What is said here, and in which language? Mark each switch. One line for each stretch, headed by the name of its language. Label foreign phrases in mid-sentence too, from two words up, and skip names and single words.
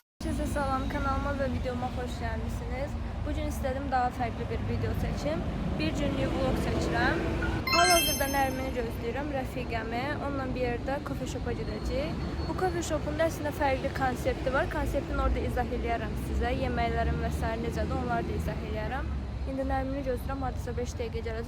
Turkish: Herkese salam, kanalıma ve videoma hoş geldiniz. Bugün istedim daha farklı bir video seçim.
Azerbaijani: Bir günlük vlog seçirəm. Hal-hazırda Nərmini gözləyirəm, rəfiqəmi. Onunla bir yerdə
English: coffee shop'a
Azerbaijani: gedəcəyik. Bu
English: coffee shop'un
Azerbaijani: da əslində fərqli konsepti var. Konseptini orada izah eləyərəm sizə. Yeməklərin və s. necədir, onları da izah eləyərəm. İndi Nərmini gözləyirəm, hadisə 5 dəqiqə gələcək.